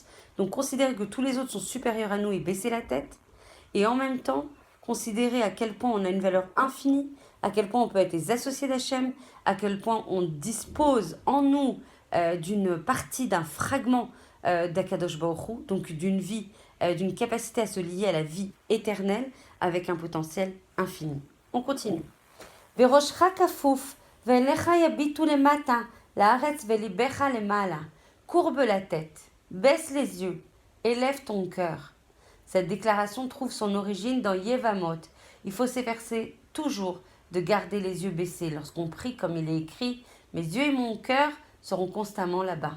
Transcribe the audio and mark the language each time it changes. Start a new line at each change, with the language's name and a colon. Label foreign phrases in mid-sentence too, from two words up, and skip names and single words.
French: Donc, considérer que tous les autres sont supérieurs à nous et baisser la tête, et en même temps, considérer à quel point on a une valeur infinie, à quel point on peut être les associés d'Hachem, à quel point on dispose en nous d'une partie, d'un fragment d'
Hebrew: הקדוש ברוך הוא,
French: donc d'une vie, d'une capacité à se lier à la vie éternelle avec un potentiel infini. On continue.
Hebrew: וראשך כפוף, ועיניך יביטו למטה, לארץ ולבך למעלה.
French: Courbe la tête, baisse les yeux, élève ton cœur. Cette déclaration trouve son origine dans Yevamot. Il faut s'efforcer toujours de garder les yeux baissés lorsqu'on prie comme il est écrit « Mes yeux et mon cœur seront constamment là-bas ».